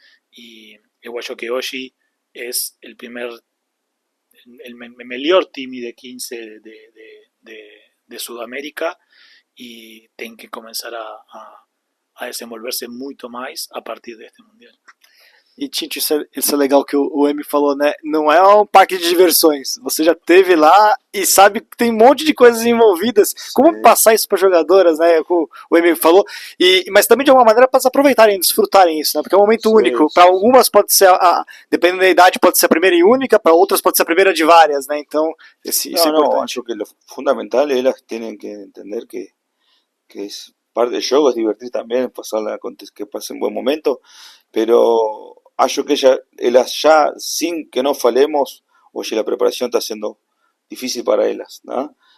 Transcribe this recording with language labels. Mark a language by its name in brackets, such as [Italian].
[Spanish] Y yo creo que hoy es el mejor time de 15 de Sudamérica, y tienen que comenzar a desenvolverse [Portuguese] muito mais a partir deste mundial. E, Tinto, isso é legal que o Emi falou, né? Não é um parque de diversões. Você já esteve lá e sabe que tem um monte de coisas envolvidas. Como passar isso para jogadoras, né? O Emi falou. Mas também, de alguma maneira, para aproveitarem, desfrutarem isso, né? Porque é um momento único. Para algumas pode ser, dependendo da idade, pode ser a primeira e única. Para outras pode ser a primeira de várias, né? Então, isso é importante. Acho que [Spanish] lo fundamental es elas tienen que entender que es parte del juego, es divertir también, que pasen un buen momento, pero acho que ellas ya, sin que nos falemos, oye, la preparación está siendo difícil para ellas, ¿no?